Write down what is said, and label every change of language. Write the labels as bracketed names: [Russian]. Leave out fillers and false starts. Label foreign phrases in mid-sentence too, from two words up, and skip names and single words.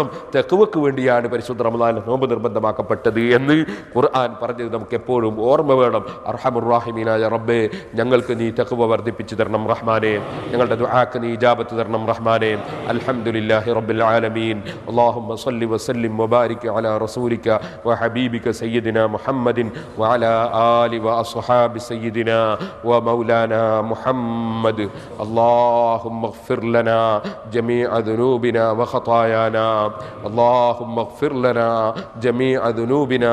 [Malayalam] തഖ്വക്ക് വേണ്ടിയാണ് പരിശുദ്ധ റമളാനിൽ നോമ്പ് നിർബന്ധമാക്കപ്പെട്ടത് എന്ന് ഖുർആൻ പറഞ്ഞത് നമുക്ക് എപ്പോഴും ഓർമ്മ വേണം. അർഹമുർ റഹീമീനായ റബ്ബേ, ഞങ്ങൾക്ക് നീ തഖ്വ വർദ്ധിപ്പിച്ചു തരണം റഹ്മാനേ. ഞങ്ങളുടെ ദുആക്ക് നീ ഇജാബത്ത് തരണം റഹ്മാനേ. [Arabic] الحمد لله رب العالمين. اللهم صل وسل وسلم وبارك على رسولك وحبيبك سيدنا محمد وعلى آل وأصحاب سيدنا ومولانا محمد. اللهم اغفر لنا جميع ذنوبنا وخطايانا، اللهم اغفر لنا جميع ذنوبنا